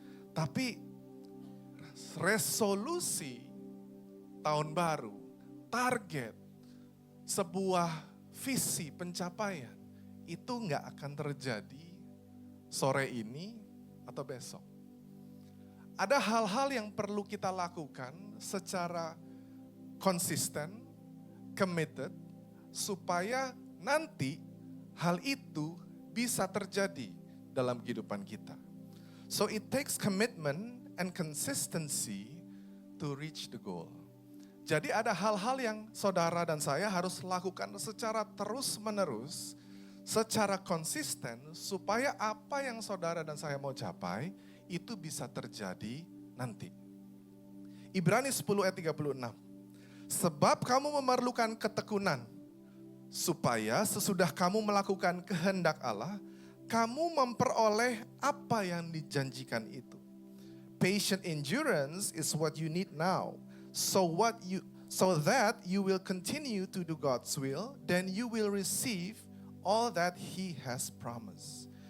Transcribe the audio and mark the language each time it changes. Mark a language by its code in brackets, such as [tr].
[id] Tapi resolusi tahun baru, target, sebuah visi pencapaian itu nggak akan terjadi sore ini atau besok. Ada hal-hal yang perlu kita lakukan secara konsisten, committed, supaya nanti hal itu bisa terjadi dalam kehidupan kita. [en] So it takes commitment and consistency to reach the goal. [id] Jadi ada hal-hal yang saudara dan saya harus lakukan secara terus-menerus, secara konsisten, supaya apa yang saudara dan saya mau capai itu bisa terjadi nanti. Ibrani 10 ayat 36. Sebab kamu memerlukan ketekunan, supaya sesudah kamu melakukan kehendak Allah, kamu memperoleh apa yang dijanjikan itu. [en] Patient endurance is what you need now. So that you will continue to do God's will, then you will receive all that He has promised.